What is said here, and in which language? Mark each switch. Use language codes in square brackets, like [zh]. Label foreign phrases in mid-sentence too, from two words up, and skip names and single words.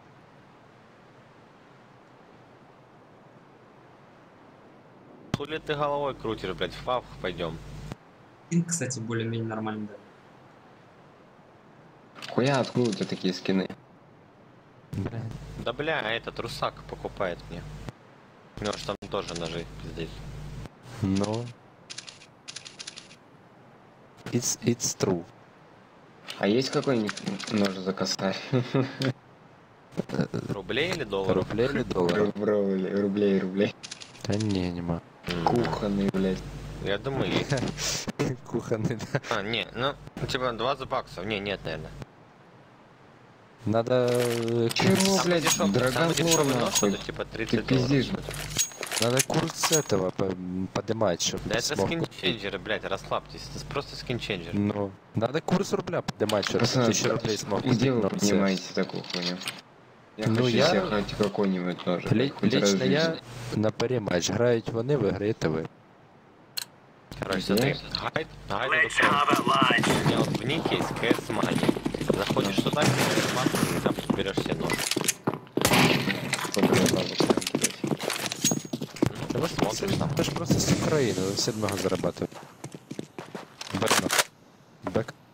[ru] Хули ты головой крутишь, блядь, в паб пойдем. Пинг, кстати, более-менее нормальный, да. Хуя, откуда у тебя такие скины? Да бля, этот русак покупает мне. У него же там тоже ножи здесь. Ну. [en] It's true. [ru] А есть какой-нибудь нож за косарь? Рублей или долларов? Рублей или долларов? Рублей. Да не могу. Кухонный, блядь. Я думаю, есть. Кухонный, да. А, не, ну, типа 20 баксов. Не, нет, наверное. Надо... Чего, Самый блядь, дешевый драгоблор, нож, нахуй. это типа Ты 30 пиздишь, долларов. Надо курс этого поднимать, чтобы Да это скинченджеры, блядь, расслабьтесь. Это просто скинченджер. Ну, надо курс рубля поднимать, чтобы Пацаны, 1000 рублей смог где вы купить, но все. понимаете такую хуйню? Я Ну, хочу я- себе хоть какой-нибудь нож. хоть раз в Лично я жизни. [uk] на парі матч. Грають вони, виграєте ви. [ru] Короче, Где? смотри, гайд у меня вот в нике есть CS Money. Заходишь туда, и там берешь себе нож. Сколько я бабок там кидать? Ну, ты смотришь там. [uk] Це ж просто з України, все одного зарабатують. [en] Back. Back.